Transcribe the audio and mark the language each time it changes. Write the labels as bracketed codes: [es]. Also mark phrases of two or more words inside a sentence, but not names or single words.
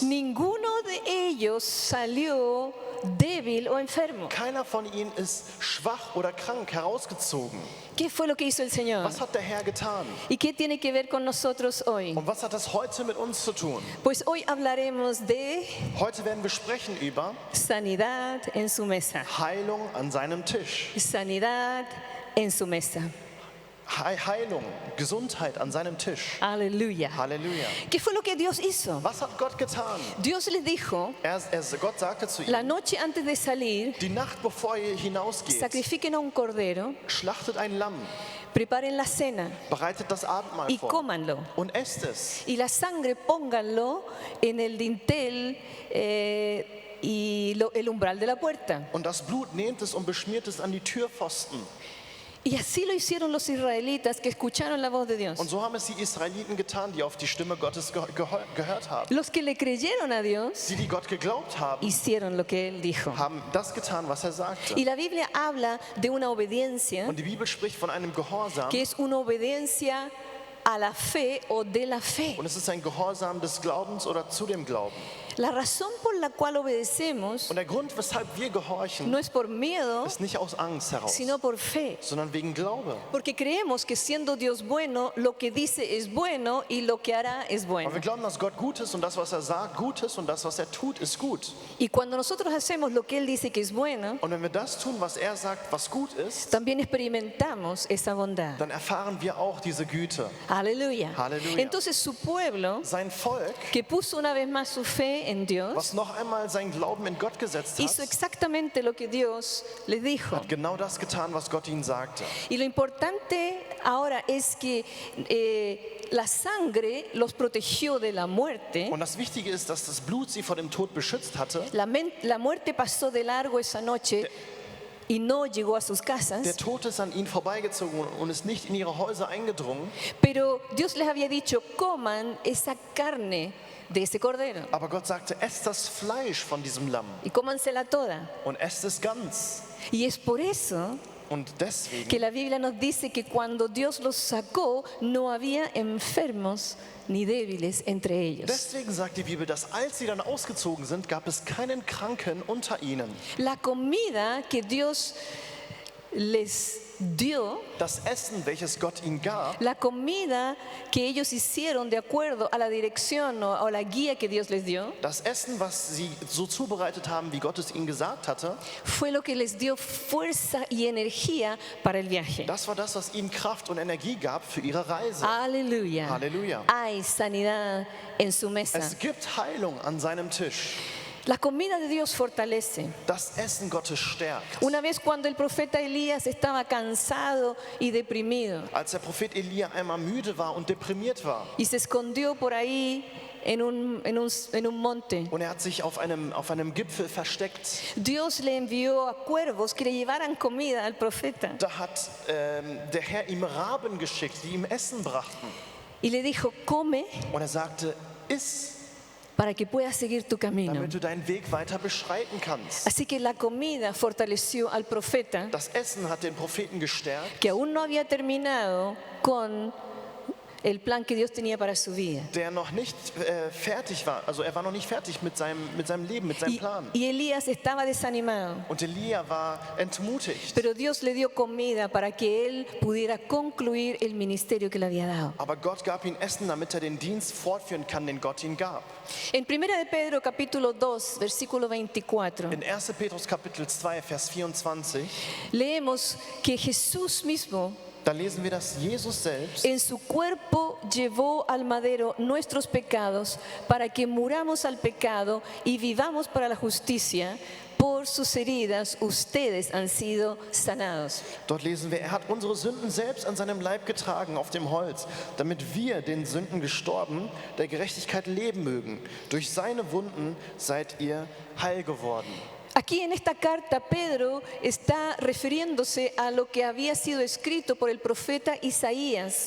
[es] Ninguno de ellos salió débil o enfermo. [de] Keiner von ihnen ist schwach oder krank herausgezogen. [es] ¿Qué fue lo que hizo el Señor? [de] Was hat der Herr getan? [es] ¿Y qué tiene que ver con nosotros hoy? [de] Und was hat das heute mit uns zu tun? [es] Pues hoy hablaremos de [de] Heute werden wir sprechen über [es] sanidad en su mesa. [de] Heilung an seinem Tisch. [es] Sanidad en su mesa. [de] Heilung, Gesundheit an seinem Tisch. [es] Aleluya. [de] Halleluja. [es] ¿Qué fue lo que Dios hizo? [de] Was hat Gott getan? [es] Dios les dijo, [de] Gott sagte zu [es] la [de] ihm, [es] noche antes de salir, [de] die Nacht bevor ihr hinausgeht, [es] sacrifiquen a un cordero, [de] schlachtet ein Lamm, [es] preparen la cena [de] bereitet das Abendmahl [es] y [de] vor [es] cómanlo. [de] und esst es. [es] Y la sangre pónganlo en el dintel el umbral de la puerta. [de] Und das Blut nehmt es und beschmiert es an die Türpfosten. [es] Y así lo hicieron los israelitas que escucharon la voz de Dios. [de] Und so haben es die Israeliten getan, die auf die Stimme Gottes gehört haben. [es] Los que le creyeron a Dios [de] Die Gott geglaubt haben, [es] hicieron lo que él dijo. [de] haben das getan, was er sagte. [es] Y la Biblia habla de una obediencia [de] Und die Bibel spricht von einem Gehorsam, [es] que es una obediencia a la fe o de la fe. [de] Und es ist ein Gehorsam des Glaubens oder zu dem Glauben. [es] La razón por la cual obedecemos [de] Und der Grund, weshalb wir gehorchen, [es] no es por miedo, [de] ist nicht aus Angst heraus, [es] sino por fe. [de] sondern wegen Glaube. [es] Porque creemos que siendo Dios bueno, lo que dice es bueno y lo que hará es [de] Und [es] bueno. [de] wir glauben, dass Gott gut ist und das, was er sagt, gut ist und das, was er tut, ist gut. [es] Y cuando nosotros hacemos lo que Él dice que es bueno, [de] Und wenn wir das tun, was er sagt, was gut ist, [es] también experimentamos esa bondad. [de] dann erfahren wir auch diese Güte. [es] Aleluya. Aleluya. Entonces su pueblo, [de] Sein Volk, [es] que puso una vez más su fe en Dios, [de] was noch einmal seinen Glauben in Gott gesetzt [es] hizo [de] hat, [es] exactamente lo que Dios les dijo. [de] hat genau das getan, was Gott ihnen sagte. [es] Y lo importante ahora es que la sangre los protegió de la muerte. [de] Und das Wichtige ist, dass das Blut sie vor dem Tod beschützt hatte. [es] La muerte pasó de largo esa noche y no llegó a sus [de] Der [es] casas. [de] Tod ist an ihnen vorbeigezogen und ist nicht in ihre Häuser eingedrungen. [es] Pero Dios les había dicho, coman esa carne de ese cordero [de] Aber Gott sagte, esst das Fleisch von diesem Lamm [es] y cómansela toda. [de] und esst es ganz. [es] Y es por eso [de] Und deswegen, [es] que la Biblia nos dice que cuando Dios los sacó no había enfermos ni débiles entre ellos. [de] deswegen sagt die Bibel, dass als sie dann ausgezogen sind, gab es keinen Kranken unter ihnen. [es] La comida que Dios les dio, [de] Das Essen, welches Gott ihnen gab, [es] la comida que ellos hicieron de acuerdo a la dirección o la guía que Dios les dio, [de] das Essen, was sie so zubereitet haben, wie Gott es ihnen gesagt hatte, [es] fue lo que les dio fuerza y energía para el viaje. [de] das war das, was ihnen Kraft und Energie gab für ihre Reise. [es] Aleluya. [de] Halleluja. [es] Hay sanidad en su mesa. [de] Es gibt Heilung an seinem Tisch. [es] La comida de Dios fortalece. [de] Das Essen Gottes stärkt. [es] Una vez cuando el profeta Elías estaba cansado y deprimido [de] Als der Prophet Elia einmal müde war und deprimiert war [es] y se escondió por ahí en un monte, [de] und er hat sich auf einem Gipfel versteckt, [es] Dios le envió a cuervos que le llevaran comida al profeta [de] da hat der Herr ihm Raben geschickt, die ihm Essen brachten. [es] y le dijo, come [de] Und er sagte, iss, [es] para que puedas seguir tu camino. [de] damit du deinen Weg weiter beschreiten kannst. [es] Así que la comida fortaleció al profeta, [de] Das Essen hat den Propheten gestärkt, [es] que aún no había terminado con el plan que Dios tenía para su vida. [de] der noch nicht fertig war. Also er war noch nicht fertig mit seinem Leben, mit seinem Plan. [es] Y Elías estaba desanimado, [de] Und Elia war entmutigt. [es] pero Dios le dio comida para que él pudiera concluir el ministerio que le había dado. [de] Aber Gott gab ihm Essen, damit er den Dienst fortführen kann, den Gott ihm gab. [es] En 1 de Pedro capítulo 2, versículo 24, [de] In 1. Petrus Kapitel 2, Vers 24, [es] leemos que Jesús mismo [de] da lesen wir, dass Jesus selbst [es] en su cuerpo llevó al madero nuestros pecados para que muramos al pecado y vivamos para la justicia. Por sus heridas ustedes han sido sanados. [de] Dort lesen wir, er hat unsere Sünden selbst an seinem Leib getragen auf dem Holz, damit wir, den Sünden gestorben, der Gerechtigkeit leben mögen. Durch seine Wunden seid ihr heil geworden. [es] Aquí en esta carta Pedro está refiriéndose a lo que había sido escrito por el profeta Isaías.